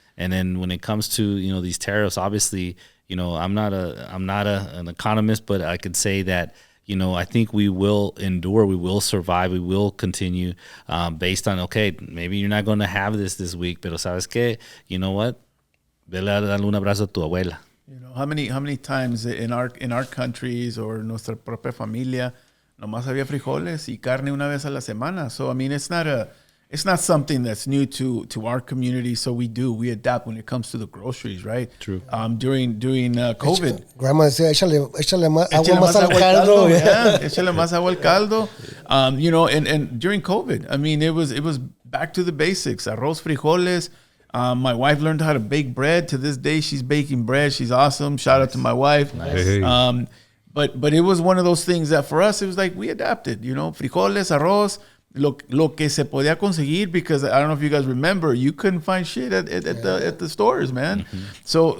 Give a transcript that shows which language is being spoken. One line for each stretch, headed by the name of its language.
English: And then when it comes to, these tariffs, obviously, I'm not an economist, but I could say that, I think we will endure, we will survive, we will continue based on, okay, maybe you're not going to have this week,
Spanish: pero sabes que,
English: you know what?
Spanish: Vele a darle un abrazo a tu abuela.
English: How many times in our countries or
Spanish: nuestra propia familia, nomás había frijoles y carne una vez a la semana.
English: So I mean, it's not something that's new to our community. So we adapt when it comes to the groceries, right? True. During COVID,
Spanish: Grandma decía, échale más agua al caldo. Yeah, échale más agua al caldo.
English: And during COVID, I mean, it was back to the basics.
Spanish: Arroz, frijoles.
English: My wife learned how to bake bread. To this day, she's baking bread. She's awesome. Shout out to my wife. Nice. Hey. But it was one of those things that for us, it was like we adapted,
Spanish: frijoles, arroz, lo que se podía conseguir,
English: because I don't know if you guys remember, you couldn't find shit at the stores, man. Mm-hmm.